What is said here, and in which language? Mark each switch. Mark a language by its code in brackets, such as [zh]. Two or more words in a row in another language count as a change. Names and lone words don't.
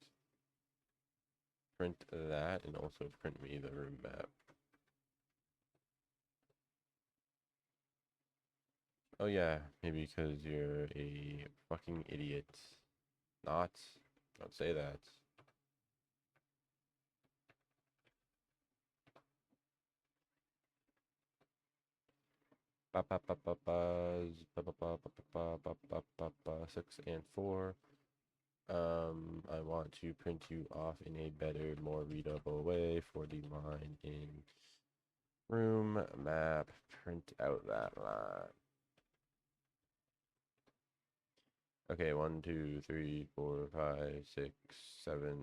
[en] Print that and also print me the room map. Oh yeah, maybe because you're a fucking idiot. Not. Don't say that. Ba ba ba ba buzz, ba ba ba ba ba ba ba ba ba 6 and 4. I want to print you off in a better, more readable way for the line in room map. Print out that line. Okay, 1, 2, 3, 4, 5, 6, 7.